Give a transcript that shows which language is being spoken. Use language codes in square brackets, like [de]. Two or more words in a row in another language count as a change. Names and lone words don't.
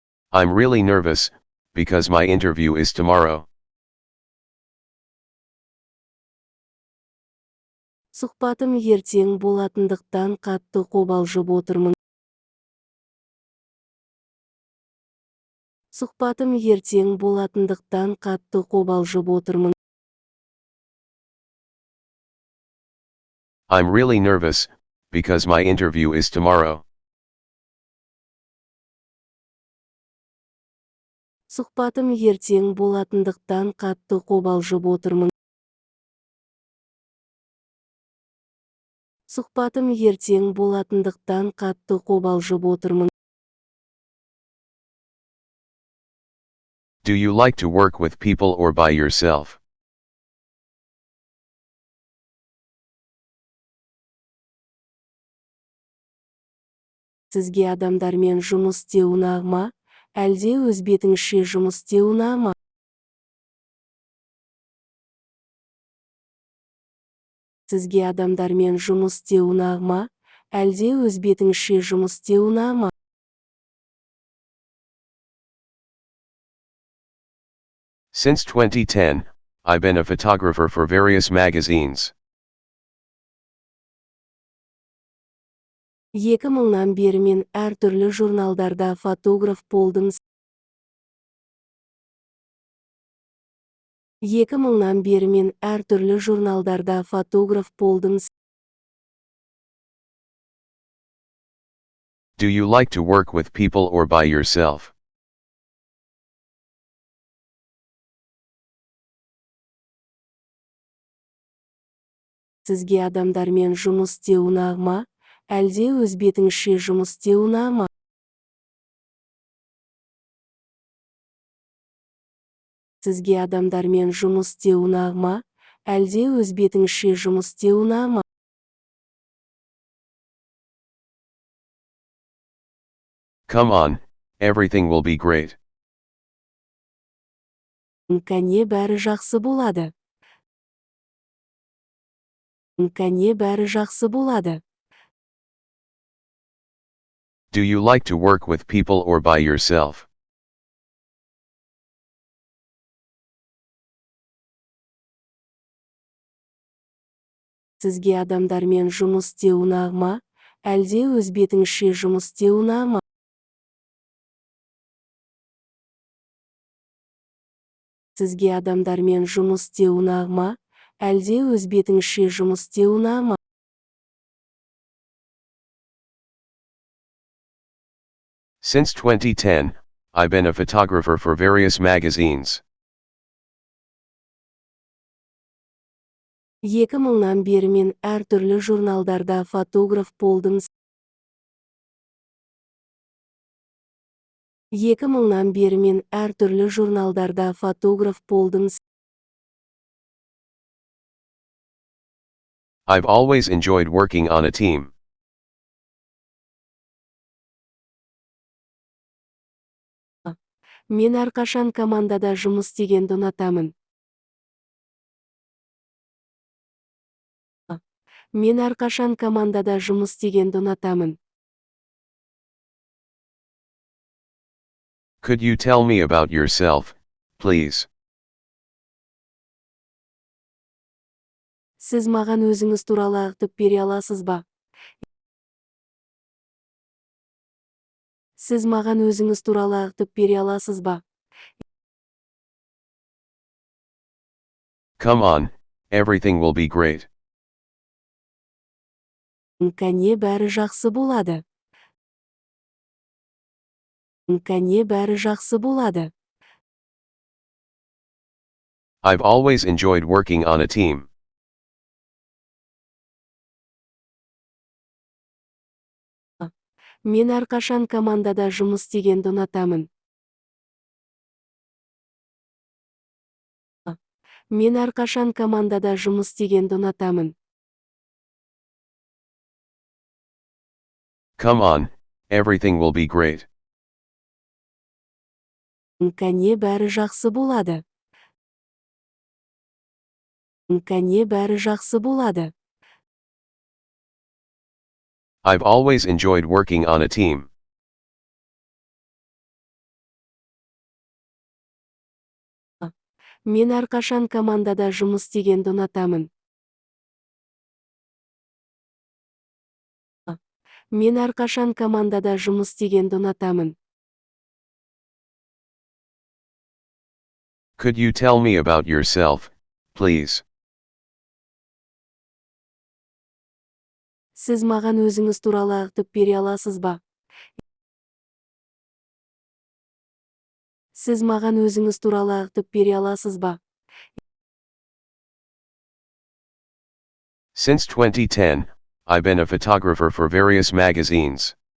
[en] I'm really nervous, because my interview is tomorrow. [kk] Сұхбатым ертең болатындықтан қатты қобалжып отырмын. Сұхбатым ертең болатындықтан қатты қобалжып отырмын. [en] I'm really nervous, because my interview is tomorrow. [kk] Сұхбатым ертең болатындықтан қатты қобалжып отырмын. Сұхбатым ертең болатындықтан қатты қобалжып отырмын. [en] Do you like to work with people or by yourself? [kk] Сізге адамдармен жұмыс істеу ұнағы ма, әлде өз бетіңізше жұмыс істеу ұнағы ма? Сізге адамдармен жұмыс істеу ұнағы ма, әлде өз бетіңізше жұмыс істеу ұнағы ма? [en] Since 2010, I've been a photographer for various magazines. [kk] 2000-нан бері мен әртүрлі журналдарда фотограф болдым. 2000-нан бері мен әртүрлі журналдарда фотограф болдым. [en] Do you like to work with people or by yourself? [kk] Сізге адамдармен жұмыс істеу ұнағы ма, әлде өз бетіңізше жұмыс істеу ұнағы ма? Сізге адамдармен жұмыс істеу ұнағы ма, әлде өз бетіңізше жұмыс істеу ұнағы ма? [en] Come on, everything will be great. [kk] Кәне бәрі жақсы болады. Кәне бәрі жақсы болады. [en] Do you like to work with people or by yourself? [kk] Сізге адамдармен жұмыс істеу ұнағы ма, әлде өз бетіңізше жұмыс істеу ұнағы ма? Сізге адамдармен жұмыс істеу ұнағы ма, әлде өз бетіңізше жұмыс істеу ұнағы ма? [en] Since 2010, I've been a photographer for various magazines. [kk] 2000-нан бері мен әртүрлі журналдарда фотограф болдым. 2000-нан бері мен әртүрлі журналдарда фотограф болдым. [en] I've always enjoyed working on a team. [kk] Мен әрқашан командада жұмыс істегенді ұнатамын. Мен әрқашан командада жұмыс істегенді ұнатамын. [en] Could you tell me about yourself, please? [kk] Сіз маған өзіңіз туралы айтып бере аласыз ба? Сіз маған өзіңіз туралы айтып бере аласыз ба? [en] Come on, everything will be great. [kk] Кәне бәрі жақсы болады. Кәне бәрі жақсы болады. [en] I've always enjoyed working on a team. [kk] Мен әрқашан командада жұмыс істегенді ұнатамын. Мен әрқашан командада жұмыс істегенді ұнатамын. [en] Come on, everything will be great. [kk] Кәне бәрі жақсы болады. Кәне бәрі жақсы болады. [en] I've always enjoyed working on a team. [kk] Мен әрқашан командада жұмыс істегенді ұнатамын. Мен әрқашан командада жұмыс істегенді ұнатамын. [en] Could you tell me about yourself, please? [kk] Сіз маған өзіңіз туралы айтып бере аласыз ба? Сіз маған өзіңіз туралы айтып бере аласыз ба? [en] Since 2010, I've been a photographer for various magazines.